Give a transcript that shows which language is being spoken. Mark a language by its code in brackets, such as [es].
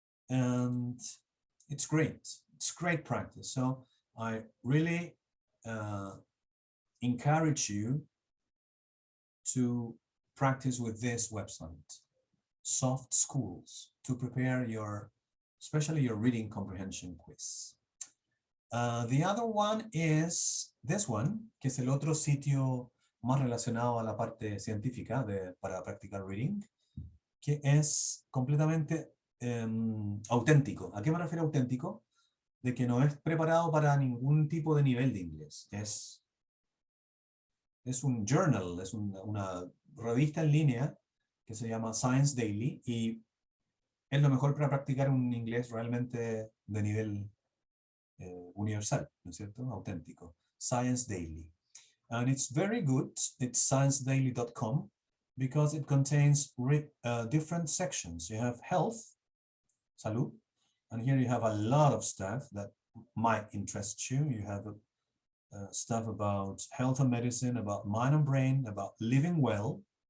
[en] And it's great. It's great practice. So I really encourage you to practice with this website, Soft Schools, to prepare your, especially your reading comprehension quiz. The other one is this one, [es] que es el otro sitio más relacionado a la parte científica para practicar reading, que es completamente auténtico. ¿A qué me refiero auténtico? De que no es preparado para ningún tipo de nivel de inglés. Es un journal, es una revista en línea que se llama Science Daily y es lo mejor para practicar un inglés realmente de nivel universal, ¿no es cierto? [en] Auténtico. Science Daily. And it's very good. It's sciencedaily.com because it contains different sections. You have health, salud, and here you have a lot of stuff that might interest you. You have stuff about health and medicine, about mind and brain, about living well.